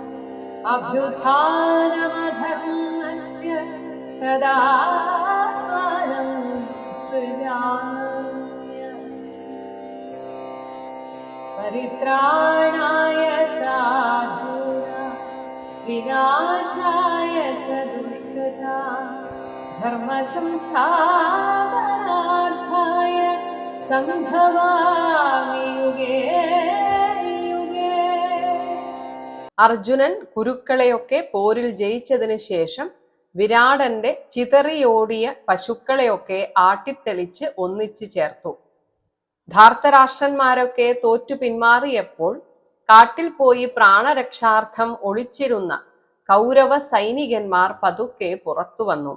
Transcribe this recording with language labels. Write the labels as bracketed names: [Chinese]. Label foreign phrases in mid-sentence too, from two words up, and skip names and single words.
[Sanskrit] अभ्युत्थानमधर्मस्य तदात्मानं सृजाम्यहम् परित्राणाय साधूनां विनाशाय च दुष्कृतां धर्मसंस्थापनार्थाय സംഭവാമി യുഗേ യുഗേ. [Malayalam] അർജുനൻ കുരുക്കളെയൊക്കെ പോരിൽ ജയിച്ചതിന് ശേഷം വിരാടന്റെ ചിതറിയോടിയ പശുക്കളെയൊക്കെ ആട്ടിത്തെളിച്ച് ഒന്നിച്ചു ചേർത്തു. ധാർത്തരാഷ്ട്രന്മാരൊക്കെ തോറ്റു പിന്മാറിയപ്പോൾ കാട്ടിൽ പോയി പ്രാണരക്ഷാർത്ഥം ഒളിച്ചിരുന്ന കൗരവ സൈനികന്മാർ പതുക്കെ പുറത്തു വന്നു.